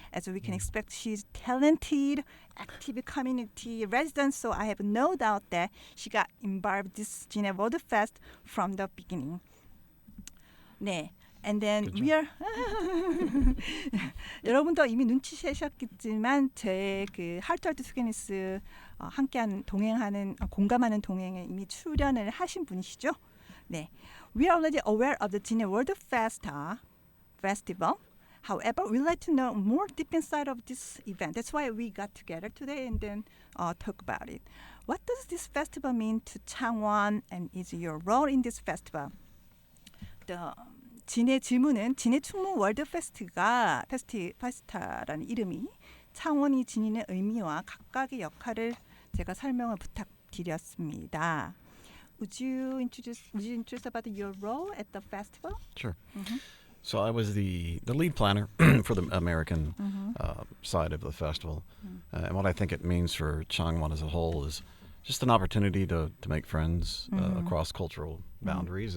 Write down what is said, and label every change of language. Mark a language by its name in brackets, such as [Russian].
[English] As we can expect, she's talented, active community resident. So I have no doubt that she got involved this Jinhae World Fest from the beginning. [Korean] 네. [English] And then we are [Korean] 여러분도 이미 눈치채셨겠지만 제 그 Heart Togetherness'은 함께하는 동행하는 공감하는 동행에 이미 출연을 하신 분이시죠. [English] 네, we are already aware of the Jinhae World Festival. However, we'd like to know more deep inside of this event. That's why we got together today and then talk about it. What does this festival mean to Changwon, and is your role in this festival? [Korean] 진해 질문은 진해 충무 월드 페스타라는 이름이 창원이 지니는 의미와 각각의 역할을 제가 설명을 부탁드렸습니다. [English] Would you introduce about your role at the festival? Sure. So I was the lead planner for the American side of the festival. And what I think it means for Changwon as a whole is just an opportunity to make friends across cultural boundaries.